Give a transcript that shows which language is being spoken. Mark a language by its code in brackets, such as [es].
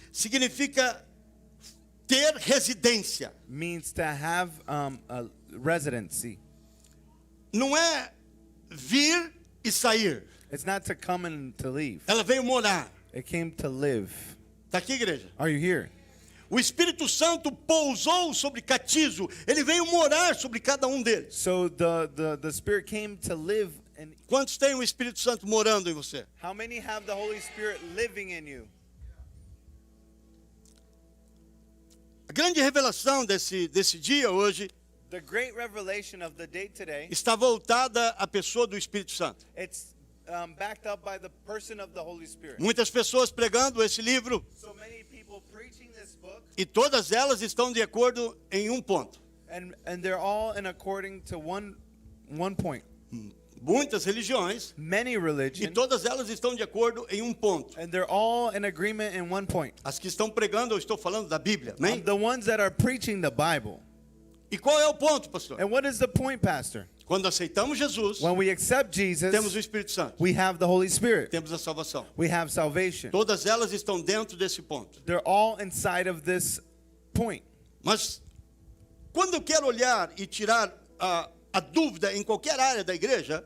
[pt] Significa ter residência. [en] Means to have a residency. [pt] Não é vir e sair. [en] It's not to come and to leave. [pt] Ela veio morar. [en] It came to live. [pt] Está aqui, igreja? [en] Are you here? [pt] O Espírito Santo pousou sobre catizo. Ele veio morar sobre cada um deles. [en] So the Spirit came to live. And [pt] Quantos têm o Espírito Santo morando em você? [en] how many have the Holy Spirit living in you? [pt] A grande revelação desse dia hoje [en] The great revelation of the day today, [pt] está voltada à pessoa do Espírito Santo. [en] it's backed up by the person of the Holy Spirit. [pt] Muitas pessoas pregando esse livro [en] So many people preaching this book, [pt] e todas elas estão de acordo em um ponto. [en] and they're all in according to one point. [pt] Muitas religiões [en] Many [pt] e [en] religions, [pt] todas elas estão de acordo em um ponto. [en] and they're all in agreement in one point. [pt] As que estão pregando, eu estou falando da Bíblia, amém? [en] The ones that are preaching the Bible. [pt] E qual é o ponto, pastor? [en] And what is the point, Pastor? [pt] Quando aceitamos Jesus, [en] When we accept [pt] temos o [en] Jesus, [pt] Espírito Santo, [en] we have the Holy Spirit. [pt] temos a salvação. [en] We have salvation. [pt] Todas elas estão dentro desse ponto. [en] They're all inside of this point. [pt] Mas quando eu quero olhar e tirar a dúvida em qualquer área da igreja,